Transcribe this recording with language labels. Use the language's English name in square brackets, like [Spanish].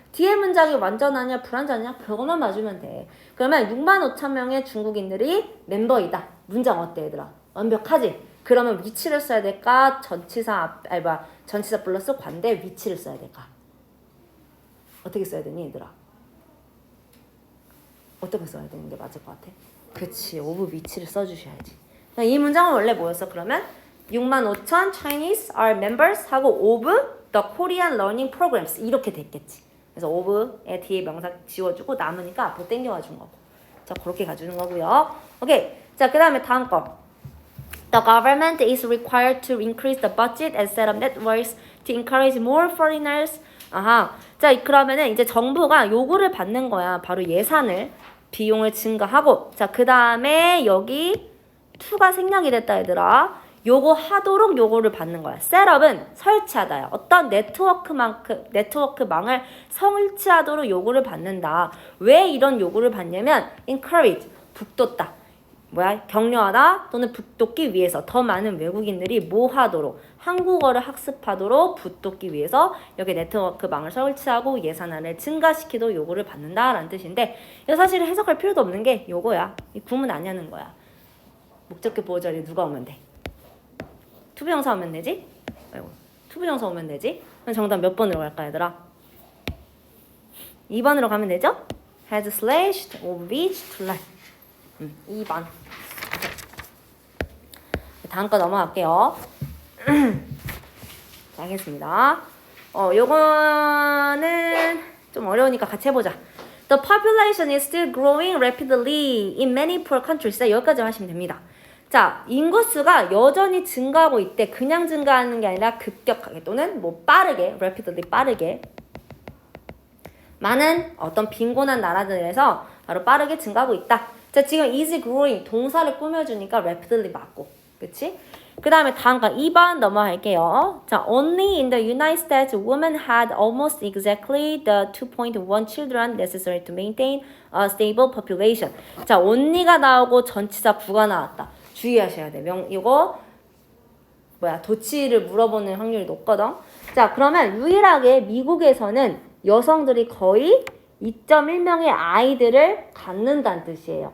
[Korean] 뒤에 문장이 완전하냐 불완전하냐 그것만 봐주면 돼. 그러면 65,000명의 중국인들이 멤버이다. 문장 어때 얘들아? 완벽하지? 그러면 위치를 써야 될까? 전치사 플러스 관대 위치를 써야 될까? 어떻게 써야 되니 얘들아? 어떻게 써야 되는 게 맞을 것 같아? 그치, of 위치를 써주셔야지. 이 문장은 원래 뭐였어? 그러면 [English] 65,000 Chinese are members [Korean] 하고 [English] of the Korean learning programs [Korean] 이렇게 됐겠지. 그래서 of의 뒤에 명사 지워주고 남으니까 앞으로 땡겨와준 거고. 자, 그렇게 가주는 거고요. 오케이. 자, 그 다음에 다음 거. [English] The government is required to increase the budget and set up networks to encourage more foreigners. [Korean] 아하. 자, 그러면은 이제 정부가 요구를 받는 거야. 바로 예산을, 비용을 증가하고. 자, 그 다음에 여기 2가 생략이 됐다 얘들아. 요거 하도록 요거를 받는 거야. 셋업은 설치하다야. 어떤 네트워크망을 설치하도록 요구를 받는다. 왜 이런 요구를 받냐면 encourage, 북돋다. 격려하다 또는 북돋기 위해서 더 많은 외국인들이 뭐 하도록 한국어를 학습하도록 북돋기 위해서 여기 네트워크망을 설치하고 예산안을 증가시키도록 요구를 받는다라는 뜻인데 이거 사실 해석할 필요도 없는 게 요거야. 이 구문 아니냐는 거야. 목적격 보호 자리에 누가 오면 돼? 투부정사 오면 되지? 투부정사 오면 되지? 그럼 정답 몇 번으로 갈까 얘들아? 2번으로 가면 되죠? [English] has slashed of which to learn. [Korean] 2번. 다음 거 넘어갈게요. 자, 하겠습니다. 요거는 좀 어려우니까 같이 해보자. [English] The population is still growing rapidly in many poor countries. [Korean] 여기까지 하시면 됩니다. 자, 인구수가 여전히 증가하고 있대. 그냥 증가하는 게 아니라 급격하게 또는 빠르게, rapidly 빠르게. 많은 어떤 빈곤한 나라들에서 바로 빠르게 증가하고 있다. 자, 지금 is growing 동사를 꾸며주니까 rapidly 맞고. 그치? 그 다음에 다음 거 2번 넘어갈게요. [English] 자, only in the United States women had almost exactly the 2.1 children necessary to maintain a stable population. [Korean] 자, only가 나오고 전치사 구가 나왔다. 주의하셔야 돼. 이거 도치를 물어보는 확률이 높거든. 자, 그러면 유일하게 미국에서는 여성들이 거의 2.1명의 아이들을 갖는다는 뜻이에요.